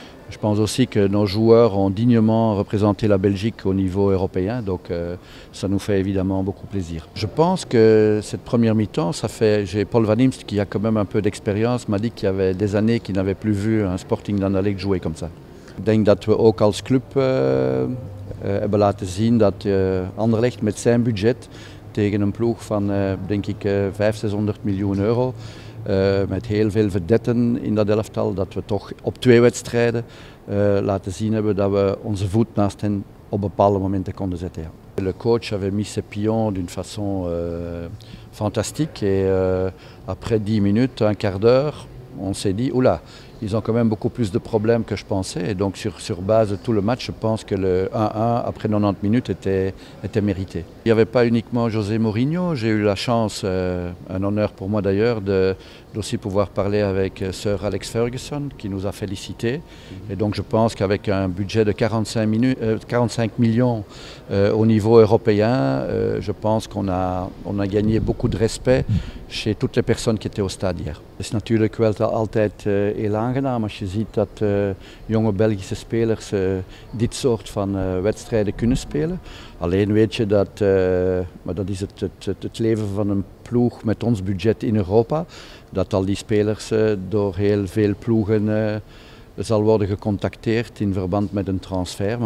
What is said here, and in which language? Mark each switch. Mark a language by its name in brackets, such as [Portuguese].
[French] Je pense aussi que nos joueurs ont dignement représenté la Belgique au niveau européen, donc ça nous fait évidemment beaucoup plaisir. Je pense que cette première mi-temps, j'ai Paul Van Imst qui a quand même un peu d'expérience, m'a dit qu'il y avait des années qu'il n'avait plus vu un Sporting d'Anderlecht jouer comme ça. [Dutch] Ik denk dat we ook als club hebben laten zien dat Anderlecht met zijn budget tegen een ploeg van denk ik 500-600 miljoen euro. Met heel veel vedetten in dat elftal, dat we toch op 2 wedstrijden laten zien hebben dat we onze voet naast hen op bepaalde momenten konden zetten. Ja. [French] Le coach avait mis ses pions d'une façon fantastique et après 10 minutes, un quart d'heure, on s'est dit oula, ils ont quand même beaucoup plus de problèmes que je pensais et donc sur base de tout le match, je pense que le 1-1 après 90 minutes était mérité. Il n'y avait pas uniquement José Mourinho, j'ai eu la chance, un honneur pour moi d'ailleurs, d'aussi pouvoir parler avec Sir Alex Ferguson qui nous a félicités. Et donc je pense qu'avec un budget de 45 millions au niveau européen, je pense qu'on a gagné beaucoup de respect chez toutes les personnes qui étaient au stade hier. [Dutch] Het is natuurlijk wel altijd heel aangenaam als je ziet dat jonge Belgische spelers dit soort van wedstrijden kunnen spelen. Alleen weet je dat, maar dat is het leven van een ploeg met ons budget in Europa, dat al die spelers door heel veel ploegen zal worden gecontacteerd in verband met een transfer.